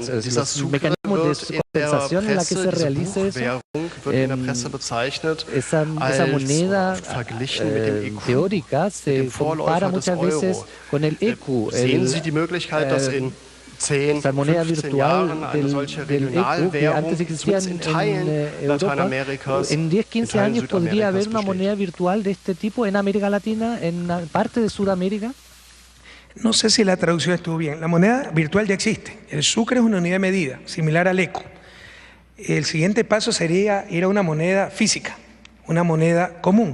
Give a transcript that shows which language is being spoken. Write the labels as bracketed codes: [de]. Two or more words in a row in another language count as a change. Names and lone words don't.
[de] Dieser Sucre wird in der Presse, diese Buchwährung wird in der Presse bezeichnet als verglichen mit dem ECU, dem Vorläufer des Euro. Sehen Sie die Möglichkeit, dass in 10, 15 Jahren eine solche Regionalwährung in Teilen Lateinamerikas, [es] en 10, 15 años podría haber una moneda virtual de este tipo en América Latina, en parte de Sudamérica? No sé si la traducción estuvo bien. La moneda virtual ya existe. El sucre es una unidad de medida, similar al ECU. El siguiente paso sería ir a una moneda física, una moneda común.